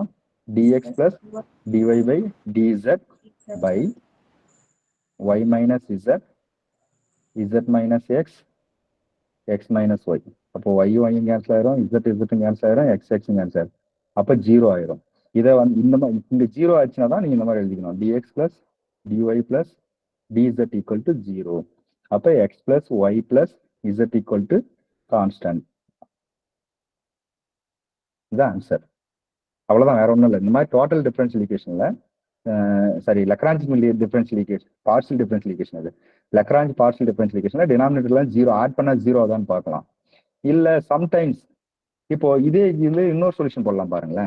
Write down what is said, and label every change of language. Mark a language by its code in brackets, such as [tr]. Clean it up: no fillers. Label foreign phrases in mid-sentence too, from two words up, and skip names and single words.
[en] dx plus dy by dz by y minus z, z minus x, x minus y. [ta] அப்போ y கேன்சல் ஆயிரும், z கேன்சல் ஆயிரும், x கேன்சல் ஆயிரும். அப்ப 0 ஆயிரும். இதை வந்து இந்த மாதிரி இந்த 0 ஆச்சுன்னா தான் நீங்க இந்த மாதிரி எழுதிக்கணும், [en] dx plus dy plus dz equal to 0. அப்ப x plus y plus z equal to constant. [ta] இதான் ஆன்சர். அவ்வளவுதான், வேற ஒன்றும் இல்லை. இந்த மாதிரி [en] total differential equationla sorry Lagrange differential equation, partial differential equation, பார்ஷியல் டிஃபரன்ஷியல் ஈக்குவேஷன். [ta] அது லக்ராஞ்ச் [en] partial differential equationla denominatorlam [ta] 0 ஆட் பண்ணா 0 தான் பார்க்கலாம். இல்ல சம்டைம்ஸ் இப்போ இதே இதுல இன்னொரு சொல்யூஷன் போடலாம் பாருங்களேன்.